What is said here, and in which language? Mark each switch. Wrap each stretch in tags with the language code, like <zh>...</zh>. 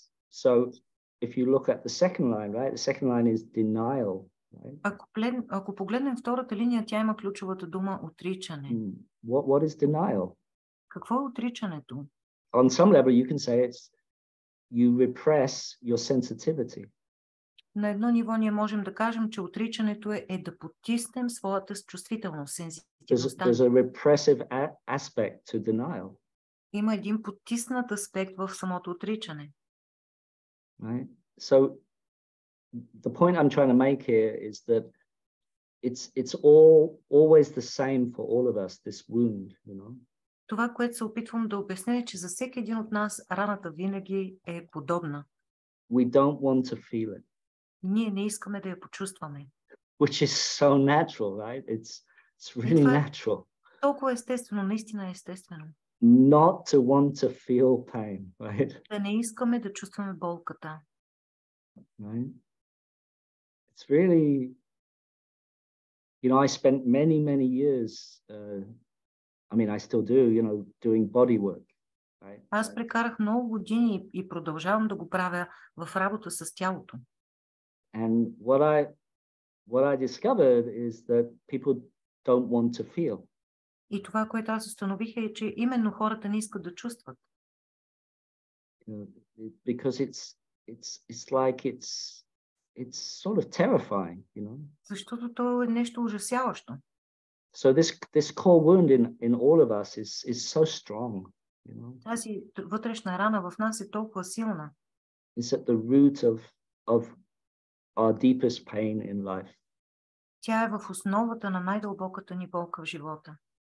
<en>So if you look at the second line, right? The second line is denial, right?</en> <bg>Ако погледнем втората линия, тя има ключовата дума отричане.</bg> <en>What is denial?</en> <bg>Какво е отричането?</bg> <en>On some level you can say it's you repress your sensitivity.</en> <bg>На едно ниво ние можем да кажем, че отричането е да потиснем своята чувствителност, сензитивността.</bg> <en>There's a repressive aspect to denial.</en> <bg>Има един потиснат аспект в самото отричане.</bg> <en>Right? So the point I'm trying to make here is that it's always the same for all of us, this wound, you know.</en> <bg>Това, което се опитвам да обясня, е, че за всеки един от нас раната винаги е подобна.</bg> <en>We don't want to feel it.</en> <bg>Ние не искаме да я почувстваме.</bg> <en>Which is so natural, right? It's really natural.</en> <bg>Толкова естествено, наистина естествено.</bg> <en>Not to want to feel pain, right?</en> <bg>Да не искаме да чувстваме болката.</bg> <en>Right? It's really, you know, I spent many years, I mean, I still do, you know, doing body work. Right?</en> <bg>Аз прекарах много години и продължавам да го правя в работа с тялото.</bg> <en>And what I discovered is that people don't want to feel.</en> <bg>И това, което аз установих, е, че именно хората не искат да чувстват.</bg> <en>because it's like it's sort of terrifying, you know.</en> <bg>Защото то е нещо ужасяващо.</bg> <en>So this core wound in all of us is so strong, you know.</en> <bg>Тази вътрешна рана в нас е толкова силна.</bg> <en>It's at the root of our deepest pain in life.</en> <bg>Тя е в основата на най-дълбоката ни болка в живота.</bg>